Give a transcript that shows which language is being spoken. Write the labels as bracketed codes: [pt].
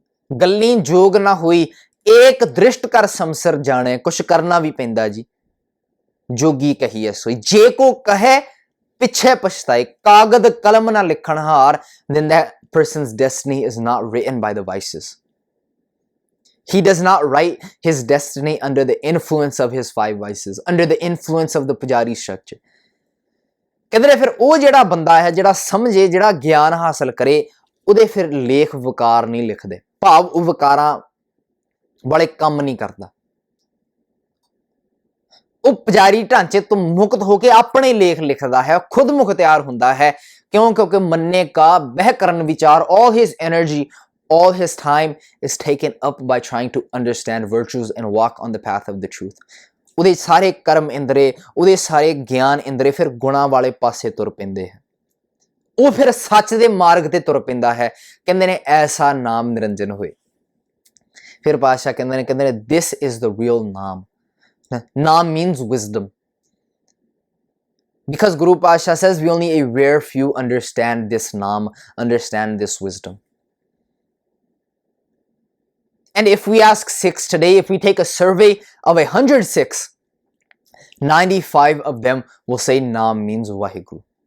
[pa] ਗੱਲੀ ਜੋਗ ਨਾ ਹੋਈ, ਏਕ ਦ੍ਰਿਸ਼ਟ ਕਰ ਸੰਸਰ ਜਾਣੇ, ਕੁਛ ਕਰਨਾ ਵੀ ਪੈਂਦਾ ਜੀ। ਜੋਗੀ ਕਹੀਏ ਸੋਈ, ਜੇ ਕੋ ਕਹੇ ਪਿੱਛੇ ਪਛਤਾਏ, ਕਾਗਦ ਕਲਮ ਨਾ ਲਿਖਣ ਹਾਰ, [en] then that person's destiny is not written by the vices. He does not write his destiny under the influence of his 5 vices, under the influence of the Pujari structure. [pa] ਕਹਿੰਦੇ ਨੇ ਫਿਰ ਉਹ ਜਿਹੜਾ ਬੰਦਾ ਹੈ, ਜਿਹੜਾ ਸਮਝੇ, ਜਿਹੜਾ ਗਿਆਨ ਹਾਸਲ ਕਰੇ, ਉਹਦੇ ਫਿਰ ਲੇਖ ਵਿਕਾਰ ਨਹੀਂ ਲਿਖਦੇ, ਭਾਵ ਉਹ ਵਿਕਾਰਾਂ ਵਾਲੇ ਕੰਮ ਨਹੀਂ ਕਰਦਾ। ਉਹ ਪੁਜਾਰੀ ਢਾਂਚੇ ਤੋਂ ਮੁਕਤ ਹੋ ਕੇ ਆਪਣੇ ਲੇਖ ਲਿਖਦਾ ਹੈ, ਖੁਦ ਮੁਖਤਿਆਰ ਹੁੰਦਾ ਹੈ। ਕਿਉਂਕਿ ਮੰਨੇ ਕਾ ਬਹਿ ਕਰਨ ਵਿਚਾਰ, [en] all his energy, all his time is taken up by trying to understand virtues and walk on the path of the truth. [pa] ਉਹਦੇ ਸਾਰੇ ਕਰਮ ਇੰਦਰੇ, ਉਹਦੇ ਸਾਰੇ ਗਿਆਨ ਇੰਦਰੇ ਫਿਰ ਗੁਣਾਂ ਵਾਲੇ ਪਾਸੇ ਤੁਰ ਪੈਂਦੇ ਹੈ। ਉਹ ਫਿਰ ਸੱਚ ਦੇ ਮਾਰਗ ਤੇ ਤੁਰ ਪੈਂਦਾ ਹੈ। ਕਹਿੰਦੇ ਨੇ ਐਸਾ ਨਾਮ ਨਿਰੰਜਨ ਹੋਏ। ਫਿਰ ਪਾਤਸ਼ਾਹ ਕਹਿੰਦੇ ਨੇ [en] this is the real [pa] ਨਾਮ। [en] Naam means wisdom. Because Guru Pasha says we only a rare few understand this Naam, understand this wisdom. And if we ask Sikhs today, if we take a survey of 100 Sikhs, 95 of them will say Naam means Vaheguru.